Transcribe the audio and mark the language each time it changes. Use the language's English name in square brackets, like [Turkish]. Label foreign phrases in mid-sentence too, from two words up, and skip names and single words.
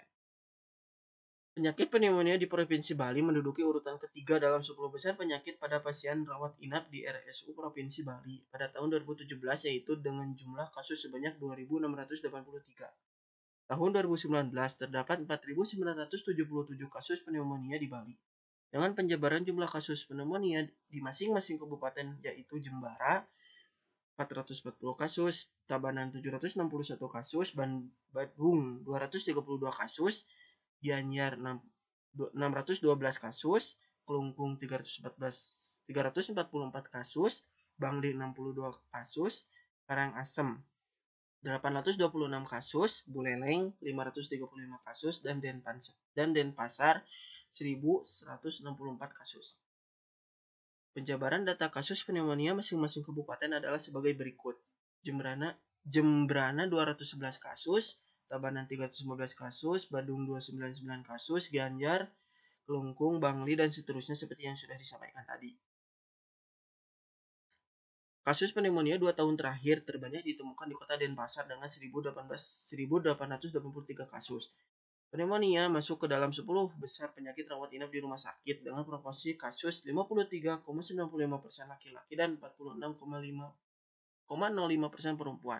[Indonesian] Penyakit pneumonia di Provinsi Bali menduduki urutan ketiga dalam 10 besar penyakit pada pasien rawat inap di RSU Provinsi Bali pada tahun 2017, yaitu dengan jumlah kasus sebanyak 2.683. Tahun 2019 terdapat 4.977 kasus pneumonia di Bali, dengan penjabaran jumlah kasus pneumonia di masing-masing kabupaten, yaitu Jembara 440 kasus, Tabanan 761 kasus, Badung 232 kasus, Gianyar 612 kasus, Kelungkung 344 kasus, Bangli 62 kasus, Karangasem 826 kasus, Buleleng 535 kasus, dan Denpasar 1164 kasus. Penjabaran data kasus pneumonia masing-masing kabupaten adalah sebagai berikut. Jembrana 211 kasus, Tabanan 315 kasus, Badung 299 kasus, Gianyar, Kelungkung, Bangli, dan seterusnya seperti yang sudah disampaikan tadi. Kasus pneumonia 2 tahun terakhir terbanyak ditemukan di kota Denpasar dengan 1.883 kasus. Pneumonia masuk ke dalam 10 besar penyakit rawat inap di rumah sakit dengan proporsi kasus 53,95% laki-laki dan 46,05% perempuan.